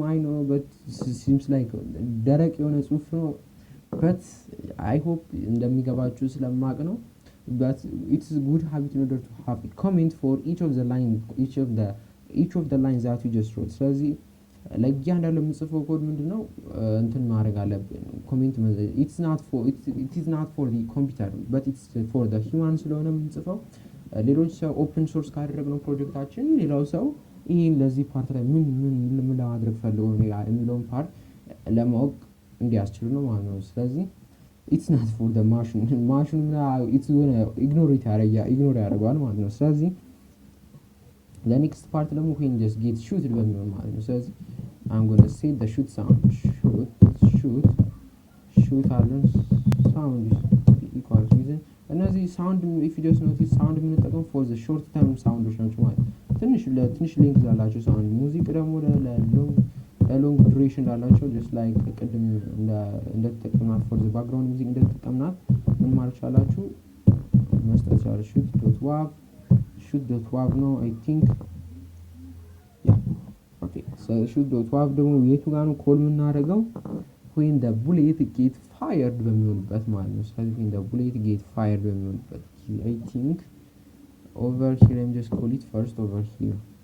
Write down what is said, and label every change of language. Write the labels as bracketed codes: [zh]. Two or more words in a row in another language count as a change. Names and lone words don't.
[en] I know but seems like [am] ደረቅ የሆነ ጽሁፍ ነው [en] but I hope [am] እንደሚገባችሁ ስለማቅ ነው [en] but it's a good habit in order to have a comment for each of the lines that you just wrote [am] ስለዚህ ለእያንዳንዱ የምጽፈው ኮድ ምንድነው እንትን ማድረግ አለብን [en] ኮሜንት it's not for it is not for the computer but it's for the human [am] ስለሆነ የምንጽፈው ሌሎች ሰው [en] open source [am] ካደረግነው ፕሮጀክታችን ሌላው ሰው ይሄን ለዚህ ፓርት ላይ ምን ለማድረግ ፈልገው ነው የሚለውን ፓርት ለማወቅ እንዲያስችሉ ነው ማለት ነው ስለዚህ [en] it's not for the machine it's gonna ignore [am] ያደርጋል ማለት ነው ስለዚህ [en] the next part [am] ደግሞ [en] when just get shooted [am] በሚሆን ማለት ነው ስለዚህ [en] I'm gonna say the shoot sound shoot አለን sound equals reason እነዚህ sound if you just notice sound የምንጠቀም for the short term sounds [am] ናቸው ማለት ትንሽ ሊንክ ላላቸው [en] sound [am] ሙዚቃ ደግሞ [en] long duration ላላቸው just like [am] ቅድም እንደተጠቀምናት [en] for the background music [am] እንደተጠቀምናት ምን ማለት ይችላልችሁ መስጠት ይችላል [en] shoot.wav ነው I think yeah okay so shoot.wav [am] ደግሞ የቱ ጋር ነው ኮል የምናደርገው [en] when the bullet get fired [am] በሚሆንበት ማለት ነው ስለዚህ [en] when the bullet get fired በሚሆንበት I think over here I'm just call it first over here